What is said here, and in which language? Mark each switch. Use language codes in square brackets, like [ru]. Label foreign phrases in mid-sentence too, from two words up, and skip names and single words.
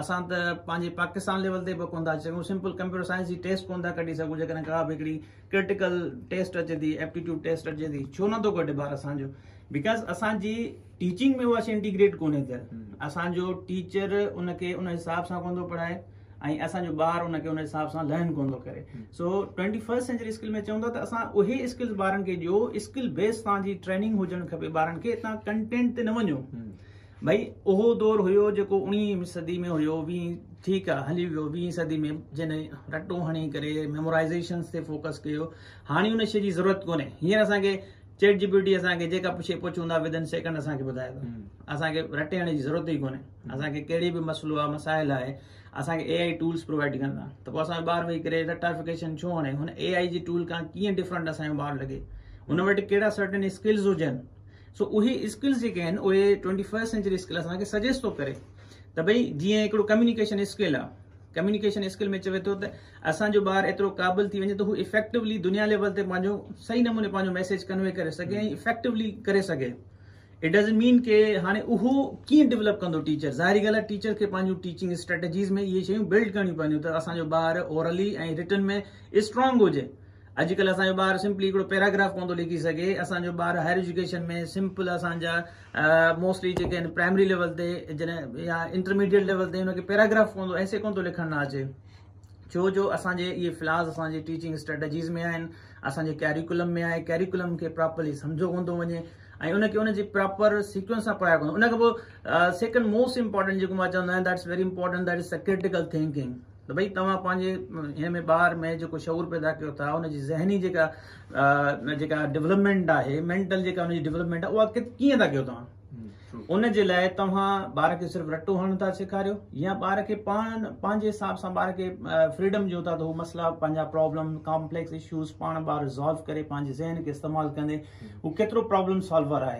[sd] असां त पंहिंजे पाकिस्तान लेवल ते बि कोन था अची सघूं। [en] simple computer science [sd] जी टेस्ट कोन था कढी सघूं जेकॾहिं का बि हिकिड़ी [en] critical test [sd] अचे थी [en] aptitude test [sd] अचे थी छो नथो कढे ॿार असांजो बिकॉज़ असांजी टीचिंग में उहा शइ इंटीग्रेट कोन्हे थियल। असांजो टीचर उनखे उन हिसाब सां कोन थो पढ़ाए ऐं असांजो ॿार उनखे उन हिसाब सां लर्न कोन थो करे। सो [en] 21st century skill [sd] में चवंदा त असां उहे स्किल्स ॿारनि खे ॾियो [en] skill based [sd] तव्हांजी ट्रेनिंग हुजणु खपे ॿारनि खे। तव्हां कंटेंट ते न वञो। भई उहो दौर हुयो जेको 19वीं सदी में हुयो। ठीकु आहे हली वियो 20वीं सदी में जिन रटो हणी करे मेमोराइज़ेशन ते फोकस कयो। हाणे उन शइ जी ज़रूरत कोन्हे। हींअर असांखे चैट GPT असांखे जेका शइ पुछूं था [en] within second [sd] असांखे ॿुधाए थो। असांखे रटे हणण जी ज़रूरत ई कोन्हे। असांखे कहिड़ी बि मसइलो आहे मसाइल आहे असांखे [en] AI tools provide [sd] कंदा त पोइ असांजो ॿारु वेही करे रटाफिकेशन छो हणे हुन AI जी टूल खां कीअं डिफरेंट असांजो ॿारु लॻे हुन वटि कहिड़ा [en] certain skills [sd] हुजनि। सो उहे स्किल्स जेके आहिनि उहे [en] 21st century skill [sd] असांखे सजेस्ट थो करे त भई जीअं हिकिड़ो [en] communication skill [sd] आहे। [en] communication skill [sd] में चवे थो त असांजो ॿारु एतिरो क़ाबिल थी वञे त हू इफेक्टिवली दुनिया लेवल ते पंहिंजो सही नमूने पंहिंजो [en] message convey [sd] करे सघे ऐं इफेक्टिवली करे सघे। [en] it doesn't mean [sd] के हाणे उहो कीअं डेवलप कंदो टीचर। ज़ाहिरी ॻाल्हि आहे टीचर खे पंहिंजूं [en] teaching strategies [sd] में इहे शयूं बिल्ड करणियूं पवंदियूं त असांजो ॿारु ओरली ऐं रिटन में स्ट्रांग हुजे। अॼुकल्ह असांजो ॿारु सिंपली हिकिड़ो पैराग्राफ कोन थो लिखी सघे। असांजो ॿारु [en] higher education [sd] में सिंपल असांजा मोस्टली जेके आहिनि [en] primary level [sd] ते जॾहिं या [en] intermediate level [sd] ते हुनखे पैराग्राफ कोन थो ऐसे कोन थो लिखणु न अचे छो जो असांजे इहे फ्लास असांजे [en] teaching strategies [sd] में आहिनि असांजे कैरिकुलम में आहे। कैरिकुलम खे प्रॉपरली सम्झो कोन थो वञे ऐं उनखे उनजी [en] proper sequence [sd] सां पढ़ायो कोन। उन खां पोइ [en] second most important [sd] जेको मां चवंदो आहियां [en] that's very important that is the critical thinking. [sd] त भई तव्हां पंहिंजे हिन में ॿार में जेको शऊर पैदा कयो था उनजी ज़हनी जेका डेवलपमेंट आहे मेंटल जेका उनजी डेवलपमेंट आहे उहा कीअं था कयो तव्हां। उन जे लाइ तव्हां ॿार खे सिर्फ़ु रटो हणण था सेखारियो या ॿार खे पाण पंहिंजे हिसाब सां ॿार खे फ्रीडम ॾियो था त हू मसइला पंहिंजा [en] problem complex issues [sd] पाण ॿार रिज़ॉल्व करे पंहिंजे ज़हन खे इस्तेमालु कंदे हू केतिरो [en] problem solver [sd] आहे।